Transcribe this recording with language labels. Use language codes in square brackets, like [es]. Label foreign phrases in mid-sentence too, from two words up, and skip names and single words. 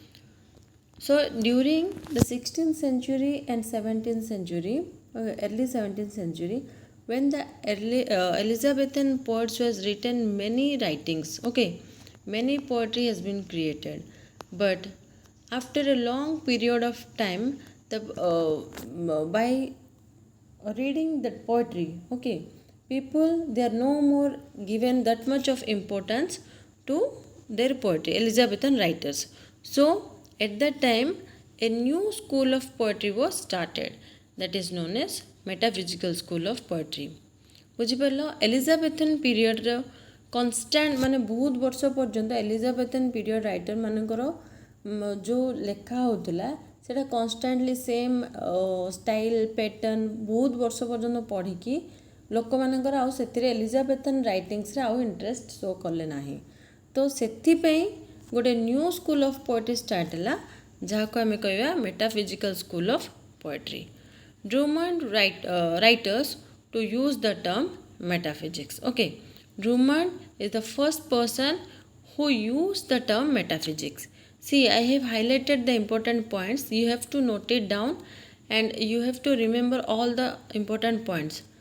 [en] So during the 16th century and 17th century, early 17th century, when the early Elizabethan poets was written many writings, many poetry has been created, but after a long period of time, the by reading that poetry, people they are no more given that much of importance to their poetry, Elizabethan writers. So at that time, a new school of poetry was started that is known as Metaphysical School of Poetry. [or] ବୁଝିପାରିଲ [en] Elizabethan periodର [or] କନଷ୍ଟାଣ୍ଟ ମାନେ ବହୁତ ବର୍ଷ ପର୍ଯ୍ୟନ୍ତ [en] Elizabethan period writer [or] ମାନଙ୍କର ଯେଉଁ ଲେଖା ହେଉଥିଲା ସେଇଟା [en] constantly same style pattern [or] ବହୁତ ବର୍ଷ ପର୍ଯ୍ୟନ୍ତ ପଢ଼ିକି ଲୋକମାନଙ୍କର ଆଉ ସେଥିରେ [en] Elizabethan writingsରେ [or] ଆଉ [en] interest show [or] କଲେ ନାହିଁ। ତ ସେଥିପାଇଁ ଗୋଟେ [en] new school of poetry start [or] ହେଲା ଯାହାକୁ ଆମେ କହିବା [en] Metaphysical School of Poetry. Drummond writers to use the term metaphysics. Drummond is the first person who used the term metaphysics. See, I have highlighted the important points. You have to note it down and you have to remember all the important points.